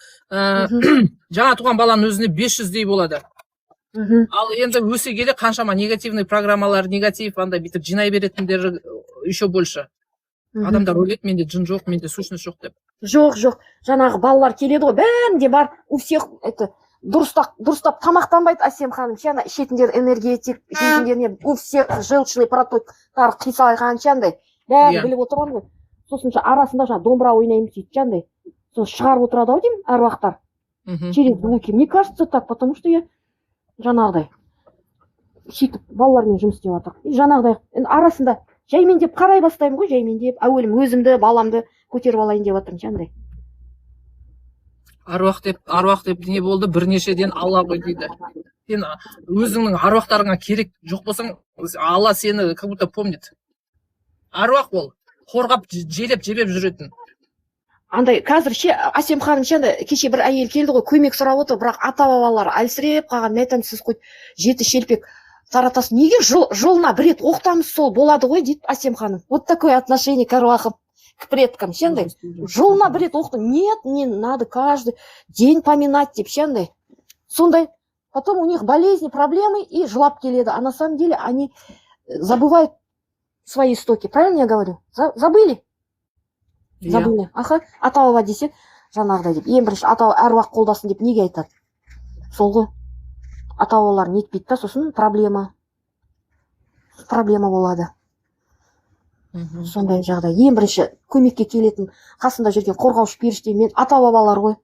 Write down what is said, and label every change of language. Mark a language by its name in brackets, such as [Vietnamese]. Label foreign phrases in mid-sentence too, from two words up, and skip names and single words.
[Kazakh] Жаңа туған баланың өзіне 500-дей болады. Ал енді өсе келе қаншама негативный программалар, негатив андай бүйтіп жинай беретіндер [Russian] еще больше. [Kazakh] Адамдар ойлайды, менде жын жоқ, менде сущность жоқ деп. Жоқ. Жаңағы балалар келеді ғой, бәрінде бар. [Russian] У всех это [Kazakh] дұрыстап тамақтанбайды, Асем ханым. Ана ішетіндер энергетик, жейтіндеріне [Russian] у всех желчный [Kazakh] протоктар қисайған андай. Бәрін біліп отырған ғой. Сосын арасында домбыра ойнаймын сөйтіп андай. Сосын шығарып отырады ау деймін әруақтар. [Russian] Через звуки. Мне кажется так, потому что я [Kazakh] жаңағыдай сөйтіп балалармен жұмыс істеп жатыр. Жаңағыдай арасында жаймен деп қарай бастаймын ғой, жаймен деп. Әуелім өзімді, баламды көтеріп алайын деп жатырмын андай. Аруақ деп не болды, бірнешеден Алла ғой дейді. Сен өзіңнің аруақтарыңа керек жоқ болсаң, Алла сені [Russian] как будто помнит. [Kazakh] Аруақ ол, қорғап, жебеп жүретін. Андай қазір ше Асем ханым ше кеше бір әйел келді ғой, көмек сұрап отыр, бірақ ата-бабалар әлсіреп қалған. Мен айтамын, сіз қой жеті шелпек таратасың, неге жылына бір рет оқытамыз, сол болады ғой дейді Асем ханым. [Russian] Вот такое отношение к арвахам, к предкам, [Kazakh] шендай. Жылына бір рет оқыту, [Russian] нет, не надо каждый день поминать [Kazakh] деп, шендай. Сондай, [Russian] потом у них болезни, проблемы и [Kazakh] жылап келеді, [Russian] а на самом деле они забывают свои истоки, правильно я говорю? Забыли? Забыли. [Kazakh] Аха, ата баба десе, жаңағыдай деп, ең бірінші ата әруақ қолдасын деп неге айтады? Сол ғой. Ата бабалар нетпейді да, сосын проблема болады. Сондай жағдай. Ең бірінші көмекке келетін қасында жүрген қорғаушы періште мен ата бабалар ғой.